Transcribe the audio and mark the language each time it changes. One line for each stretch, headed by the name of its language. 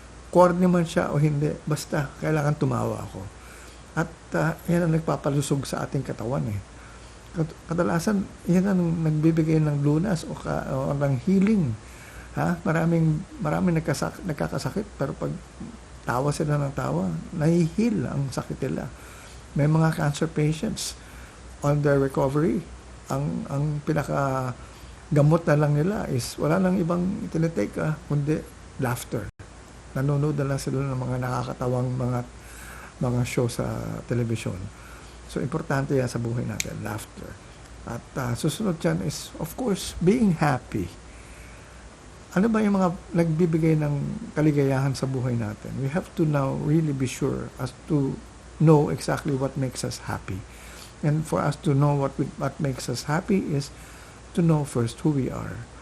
Filipino: Corny man siya o hindi, basta kailangan tumawa ako. At yan ang nagpapalusog sa ating katawan Kadalasan, yan ang nagbibigay ng lunas o ng healing. Maraming nagkakasakit, pero pag tawa sila ng tawa, nahihil ang sakit nila. May mga
English: cancer patients on their recovery.
Filipino: Ang pinaka gamot na lang nila is wala nang ibang tinitake kundi laughter. Nanonood na lang sila ng mga nakakatawang mga show sa television. So, importante yan sa buhay natin, laughter. At susunod dyan is,
English: of course, being happy.
Filipino: Ano ba yung mga nagbibigay ng kaligayahan sa buhay natin?
English: We have to now really be sure as to know exactly what makes us happy. And for us to know what makes us happy is to know first who we are.